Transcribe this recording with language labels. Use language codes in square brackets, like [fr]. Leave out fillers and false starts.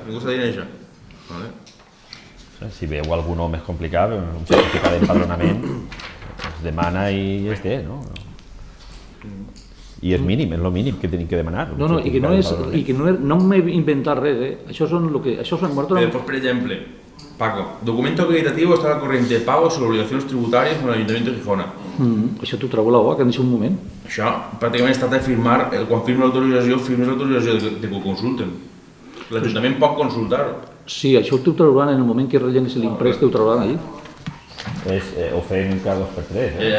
[ca] Ningú està dient això. Si veu algú més complicat, un certificat d'empadronament, es demana i es té, no? I és mínim, és el mínim que tenim que demanar. No, i que no m'he inventat res, Això són lo que... [es] Después, por ejemplo, Paco, documento acreditativo está al corriente de pago sobre obligaciones tributarias con el Ayuntamiento de Gijona. [ca] Això t'ho trobo a la OAC en aquest moment. Això pràcticament es tracta de firmar, quan firmes l'autorització, firmes l'autorització de que ho consulten. L'Ajuntament pot consultar-ho. Sí, això t'ho trauran en el moment que rellenis l'imprès, t'ho trauran allí. Ho fem cada 2 per 3.